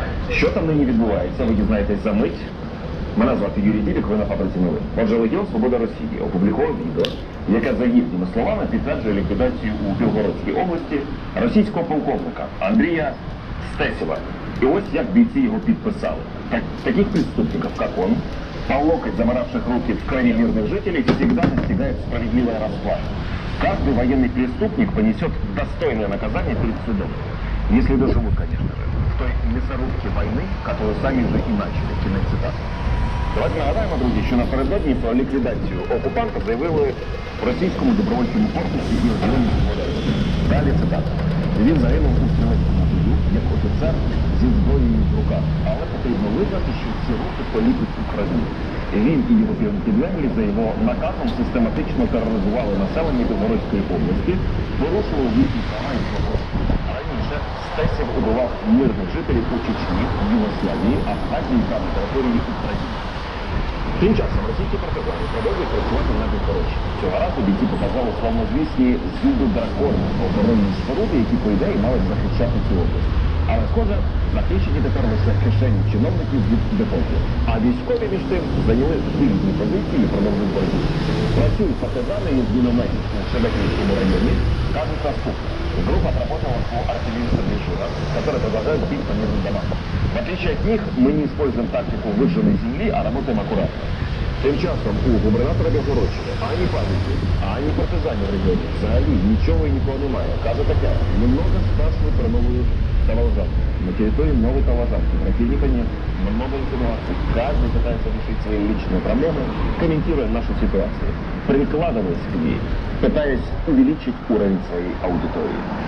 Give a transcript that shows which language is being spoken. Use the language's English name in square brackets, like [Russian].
[Ukrainian] Що там нині відбувається, ви дізнаєтесь за мить. Мене звати Юрій Білік, ви на фабриці новин. Отже, Легіон «Свобода Росії» опублікував відео, яке, за їхніми словами, підтверджує ліквідацію у Білгородській області російського полковника Андрія Стесєва. І ось як бійці його підписали. [Russian] Таких преступников, как он, по локоть заморавших руки в крови мирных жителей, всегда настигает справедливая расплата. Каждый военный преступник понесет достойное наказание перед судом. Если доживут, конечно же, в той мясорубке войны, которую сами же и начали. [Ukrainian] Кінець цитати. Давайте нагадаємо, друзі, що напередодні про ліквідацію окупанта заявили в російському добровольчому корпусі і Легіоні «Свобода Росії». Далі цитата. Він загинув у стрілецькому бою як офіцер зі зброєю в руках. Але потрібно визнати, що ці руки поліпить Україну. Він і його підлеглі за його наказом систематично тероризували населення Білгородської області, порушували їхні права і свободи. Раніше Стесєв убивав мирних жителів у Чечні, Югославії, Абхазії та на території України. Тим часом російські партизани продовжують працювати на Білгородщині. Цього разу бійці показали славнозвісні зуби дракона, оборонні споруди, які, по ідеї, мали захищати цю область. Але, схоже, захищені тепер лише кишені чиновників від дефолту. А військові, між тим, зайняли вигідні позиції і продовжують боротьбу. Працюють партизани із мінометів у [Russian] Шебекинском районе, кажут [Ukrainian] наступно. [Russian] Группа отработала по артиллерийским дежурам, которые продолжают бить по мирным домам. В отличие от них, мы не используем тактику выжженной земли, а работаем аккуратно. [Ukrainian] Тим часом у губернатора Білгородщини ані пам'яті, ані партизанів в регіоні взагалі нічого і нікого немає. Каже таке, [Russian] немного спрашивают про новую Таволжанку. На территории новой Таволжанки противника нет, много информации. Каждый пытается решить свои личные проблемы, комментируя нашу ситуацию, прикладываясь к ней, пытаясь увеличить уровень своей аудитории.